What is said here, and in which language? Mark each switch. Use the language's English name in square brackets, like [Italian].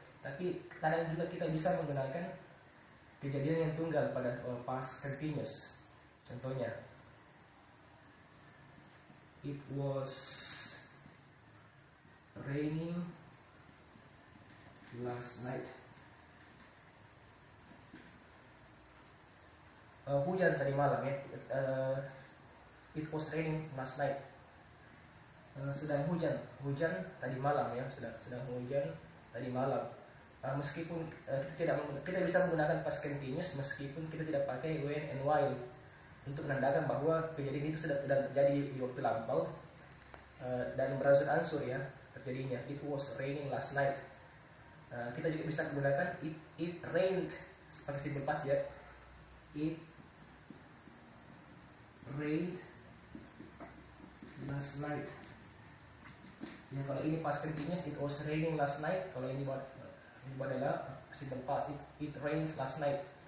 [Indonesian] Tapi kadang juga kita bisa menggunakan kejadian yang tunggal pada past continuous. [English] Contohnya, it was raining last night. [Indonesian] Hujan tadi malam, ya. [English] It was raining last night. [Indonesian] Sedang hujan tadi malam, ya. Sedang hujan tadi malam. Meskipun kita bisa menggunakan past continuous meskipun kita tidak pakai [English] when and while [Indonesian] untuk menandakan bahwa kejadian itu sedang terjadi di waktu lampau dan beransur-ansur, ya, terjadinya. [English] It was raining last night. [Indonesian] Kita juga bisa menggunakan [English] it rained [Indonesian] pakai simple past, ya. [English] It rained last night. [Indonesian] Ya, kalau ini [English] past continuous, it was raining last night. [Indonesian] Kalau ini adalah [English] simple past, it rains last night.